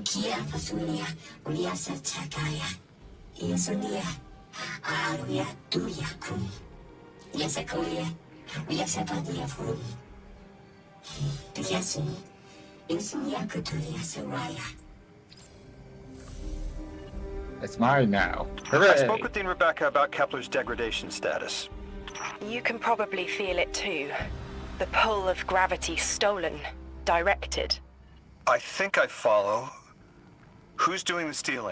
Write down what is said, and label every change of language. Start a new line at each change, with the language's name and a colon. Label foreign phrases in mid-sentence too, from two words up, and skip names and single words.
English: Pasunia, Ulia Satakaya, Iasonia, Aruya Tuyakun. Yasakuya, Yasapadiafun. Yasun, Yusunyakutuyasuraya. It's mine now. I Hooray! spoke with Dean Rebecca about Kepler's degradation status. You can probably feel it too. The pull of gravity stolen, directed. I think I follow. Who's doing the stealing?